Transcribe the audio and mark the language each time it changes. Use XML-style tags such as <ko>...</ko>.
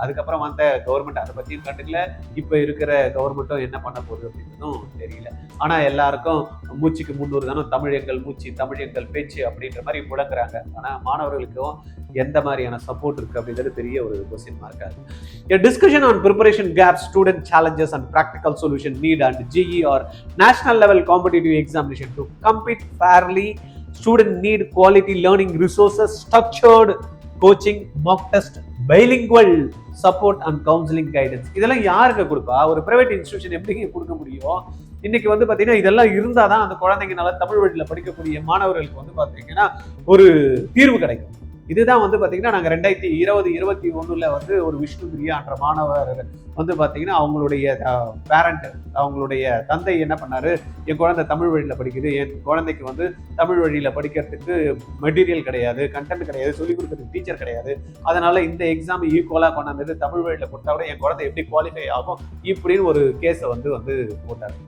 <ta>அதுக்கப்புறம் வந்த கவர்மெண்ட் அதை பற்றியும் கண்டுக்கல. இப்போ இருக்கிற கவர்மெண்ட்டும் என்ன பண்ண போகுது அப்படின்றதும் தெரியல. ஆனால் எல்லாருக்கும் மூச்சுக்கு 300 தானே தமிழ் எங்கள் மூச்சு, தமிழ் எங்கள் பேச்சு அப்படின்ற மாதிரி முழங்குறாங்க. ஆனால் மாணவர்களுக்கும் எந்த மாதிரியான சப்போர்ட் இருக்கு அப்படின்றது பெரிய ஒரு கொஸ்டின் மார்க் ஆகுது.</ta> <en>A discussion on preparation gaps, student challenges and practical solution need and GE or national level competitive examination to compete fairly. Student need quality learning resources, structured coaching, mock test, bilingual support and counseling guidance.</en> <ta>இதெல்லாம் யாருக்கு கொடுப்பா? ஒரு private institution எப்படி கொடுக்க முடியும்? இன்னைக்கு வந்து பாத்தீங்கன்னா இதெல்லாம் இருந்தாதான் அந்த குழந்தைங்கனால தமிழ் வழியில படிக்கக்கூடிய மாணவர்களுக்கு வந்து பாத்தீங்கன்னா ஒரு தீர்வு கிடைக்கும். இதுதான் வந்து பார்த்தீங்கன்னா நாங்கள் 2020-21 வந்து ஒரு விஷ்ணு பிரியான்ற மாணவர் வந்து பார்த்தீங்கன்னா அவங்களுடைய பேரண்ட், அவங்களுடைய தந்தை என்ன பண்ணாரு, என் குழந்தை தமிழ் வழியில் படிக்குது, என் குழந்தைக்கு வந்து தமிழ் வழியில் படிக்கிறதுக்கு மெட்டீரியல் கிடையாது, கண்டென்ட் கிடையாது, சொல்லிக் கொடுக்கறதுக்கு டீச்சர் கிடையாது, அதனால இந்த எக்ஸாம் ஈக்குவலாக கொண்டாந்து தமிழ் வழியில் கொடுத்தா கூட என் குழந்தை எப்படி குவாலிஃபை ஆகும் இப்படின்னு ஒரு கேஸை வந்து போட்டார்.</ta>